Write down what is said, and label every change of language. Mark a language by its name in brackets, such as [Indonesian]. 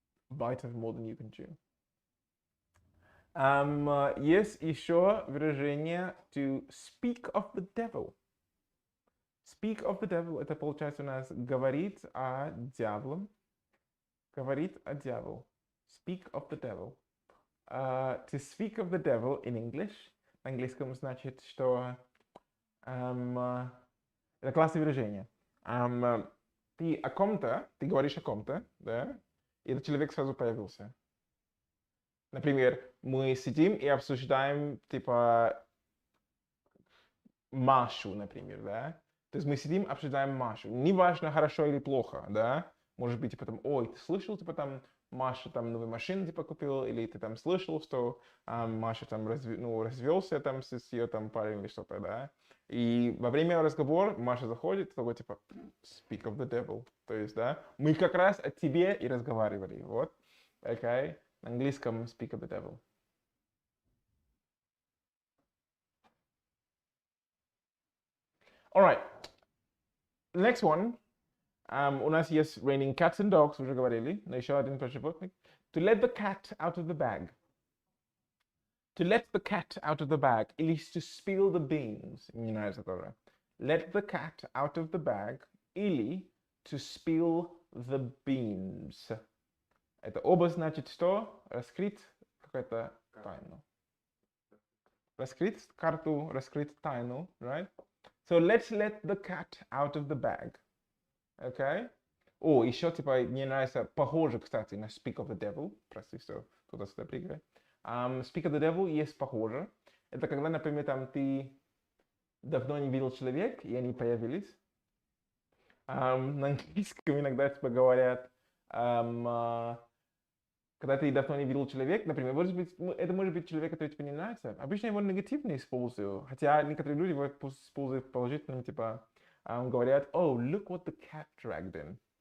[English] Bite of more than you can chew. [Russian] Есть еще выражение [English] to speak of the devil. Speak of the devil, [Russian] это получается у нас говорит о дьяволе. Говорит о дьяволе. [English] Speak of the devil. To speak of the devil in English. [Russian] На английском значит, что это классное выражение. Ты о ком-то, ты говоришь о ком-то, да, и этот человек сразу появился. Например, мы сидим и обсуждаем, типа, Машу, например, да. То есть мы сидим, обсуждаем Машу. Неважно, хорошо или плохо, да. Может быть, типа, там, ой, ты слышал, типа, там, Маша там новую машину, типа, купила, или ты там слышал, что Маша там развелся там с ее там парнем или что-то, да. И во время разговора Маша заходит, такой, типа, [English] speak of the devil. [Russian] То есть, да, мы как раз о тебе и разговаривали, вот. [English] Okay? [Russian] На английском [English] speak of the devil. Alright. Next one. [Russian] У нас есть [English] raining cats and dogs, [Russian] уже говорили, но еще один прочепотник. [English] To let the cat out of the bag. To let the cat out of the bag, [Russian] или [English] to spill the beans. [Russian] Мне нравится тоже. [English] Let the cat out of the bag, [Russian] или [English] to spill the beans. [Russian] Это оба значит что? Раскрыть какую-то тайну. Раскрыть карту, раскрыть тайну, right? [English] So let's let the cat out of the bag. Okay? [Russian] О, еще, типа, мне нравится, похоже, кстати, на [English] Speak of the Devil. [Russian] Прости, что туда-сюда прыгаю. [English] Speak of the Devil [Russian] есть похоже. Это когда, например, там ты давно не видел человека, и они появились. На английском иногда, типа, говорят, когда ты давно не видел человека, например, может быть, это может быть человек, который тебе не нравится. Обычно его негативно использую, хотя некоторые люди его используют положительным, типа, говорят, [English] oh, look what the cat dragged in.